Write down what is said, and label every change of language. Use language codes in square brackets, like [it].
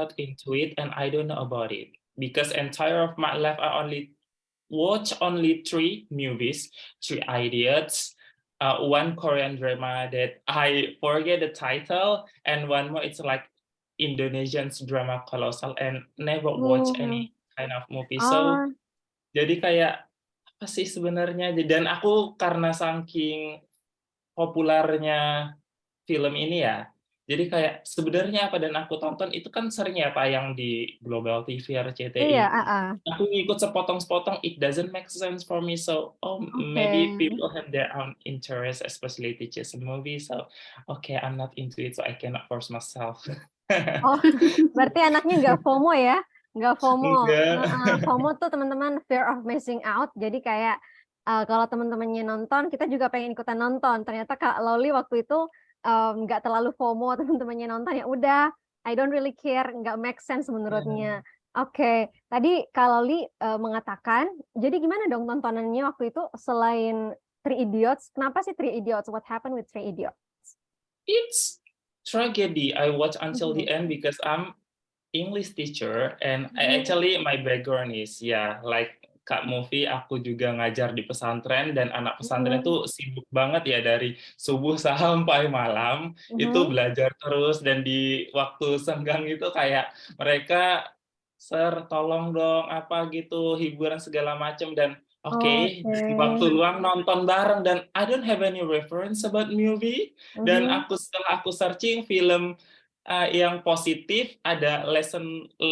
[en] not into it and I don't know about it because entire of my life I only watch only 3 movies, 3 Idiots, one Korean drama that I forget the title, and one more it's like Indonesian drama Colossal, and never watch any kind of movie. [id] So jadi kayak apa sih sebenarnya? Dan aku karena saking populernya film ini ya, jadi kayak sebenarnya apa dan aku tonton itu kan sering ya tayang di Global TV, RCTI. Iya, Aku ngikut sepotong-sepotong, [en] it doesn't make sense for me. So, maybe people have their own interest, especially teachers in movies. So, okay, I'm not into it, so I cannot force myself. [id] Oh, berarti anaknya nggak FOMO ya? Nggak FOMO. Enggak. FOMO tuh teman-teman [en] fear of missing out. [id] Jadi kayak kalau teman-temannya nonton, kita juga pengen ikutan nonton. Ternyata Kak Loli waktu itu nggak terlalu FOMO teman-temannya nonton. Ya udah, [en] I don't really care, nggak make sense menurutnya. [id] Oke, tadi Kak Loli mengatakan, jadi gimana dong tontonannya waktu itu selain Three Idiots? Kenapa sih Three Idiots? [en] What happened with Three Idiots? It's tragedy. I watch until the end because I'm English teacher and actually my background is like [id] Kak Mufi, aku juga ngajar di pesantren dan anak pesantren itu sibuk banget ya dari subuh sampai malam itu belajar terus dan di waktu senggang itu kayak mereka Sir, tolong dong apa gitu hiburan segala macam dan oke, di waktu luang nonton bareng dan [en] I don't have any reference about movie [id] dan setelah aku searching film yang positif ada lesson